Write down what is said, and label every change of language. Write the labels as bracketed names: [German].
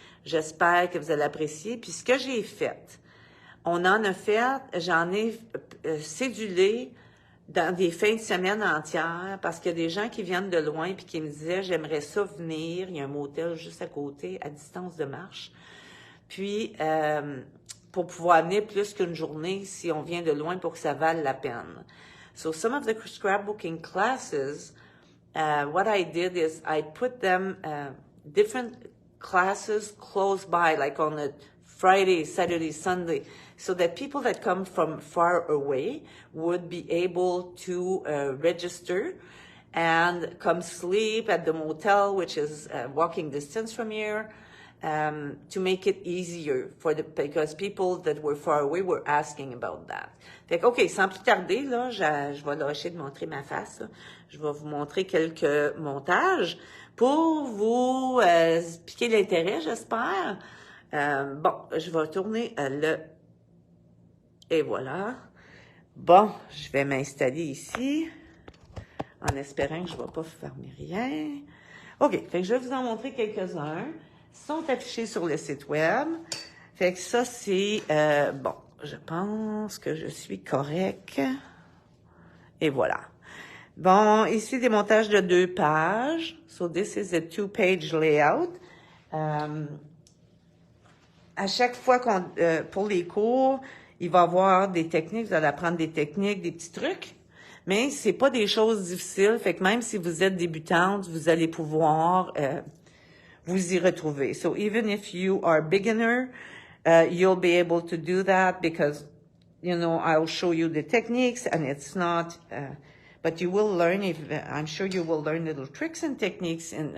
[French] J'espère que vous allez apprécier. Puis ce que j'ai fait, on en a fait, j'en ai cédulé dans des fins de semaine entières parce qu'il y a des gens qui viennent de loin puis qui me disaient j'aimerais ça venir, il y a un motel juste à côté, à distance de marche. Puis pour pouvoir venir plus qu'une journée si on vient de loin pour que ça vale la peine. [English] So some of the scrapbooking classes, what I did is I put them different classes close by, like on a Friday, Saturday, Sunday, so that people that come from far away would be able to register and come sleep at the motel, which is walking distance from here, to make it easier because people that were far away were asking about that. [French] Fait que, OK, sans plus tarder, là, je vais lâcher de montrer ma face, là. Je vais vous montrer quelques montages pour vous piquer l'intérêt, j'espère. Bon, je vais tourner le... Et voilà. Bon, je vais m'installer ici, en espérant que je ne vais pas fermer rien. OK, fait que je vais vous en montrer quelques-uns. Ils sont affichés sur le site web. Fait que ça, c'est... bon, je pense que je suis correct. Et voilà. Bon, ici, des montages de 2 pages. [English] So, this is a 2-page layout. [French] À chaque fois pour les cours, il va y avoir des techniques, vous allez apprendre des techniques, des petits trucs, mais c'est pas des choses difficiles, fait que même si vous êtes débutante, vous allez pouvoir vous y retrouver. [English] So even if you are beginner, you'll be able to do that because, you know, I'll show you the techniques and it's not, but you will learn, I'm sure you will learn little tricks and techniques.